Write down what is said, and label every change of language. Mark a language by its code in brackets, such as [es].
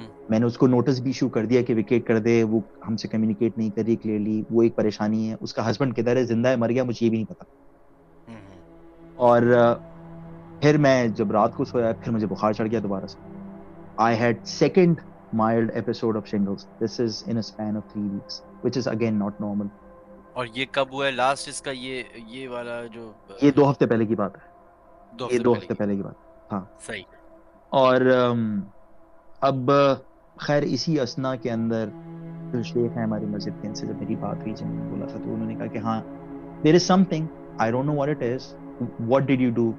[ur] میں نے اس کو نوٹس بھی ایشو کر دیا کہ ویکیٹ کر دے, وہ ہم سے کمیونیکیٹ نہیں کر رہی کلیئرلی, وہ ایک پریشانی ہے. اس کا ہسبینڈ کدھر ہے, زندہ ہے, مر گیا, مجھے یہ بھی نہیں پتا. اور پھر میں جب رات کو سویا, پھر مجھے بخار چڑھ گیا دوبارہ سے. [en] I had second mild episode of shingles. This is in a span of 3 weeks, which is again not normal. [ur] اور یہ کب ہوا ہے لاسٹ اس کا یہ والا جو یہ 2 ہفتے پہلے کی بات ہے. 2 یہ ہفتے 2 پہلے ہفتے پہلے کی بات. ہاں صحیح. اور اب خیر اسی اسنا کے اندر جو شیخ ہیں ہماری مسجد کے، ان سے جب میری بات ہوئی، جب میں نے بولا تھا تو انہوں نے کہا کہ ہاں [en] there is something, I don't know what it is, what did you do.